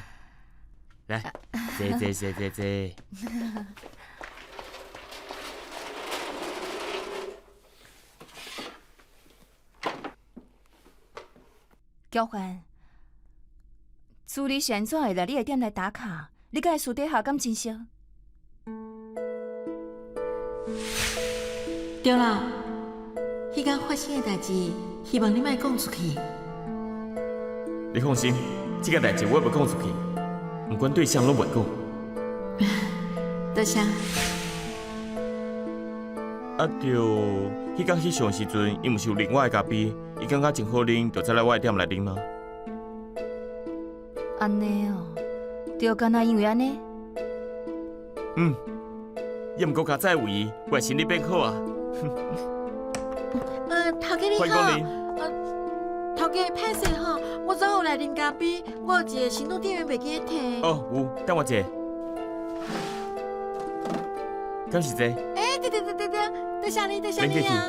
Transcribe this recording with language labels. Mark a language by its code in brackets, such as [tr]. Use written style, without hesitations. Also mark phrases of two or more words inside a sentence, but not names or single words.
[nan] 来，坐。交换，助理是安怎会来你的店来打卡？你甲伊私底下敢真熟？对啦，迄间发生的代志，希望你莫讲出去。你放心，这个代志我袂讲出去，不管对谁拢袂讲。多谢。啊，就迄天翕相时阵，伊毋是有另外的咖啡，伊感觉真好啉，就再来我的店来啉吗？安尼哦，就敢若因为安尼？也毋过加再有伊，我的心理变好啊。头家你欢迎光临。头家歹势吼，我昨有来啉咖啡，我有一个行动电源袂记摕。哦，有，等我一下。敢是这？对，多谢你啊！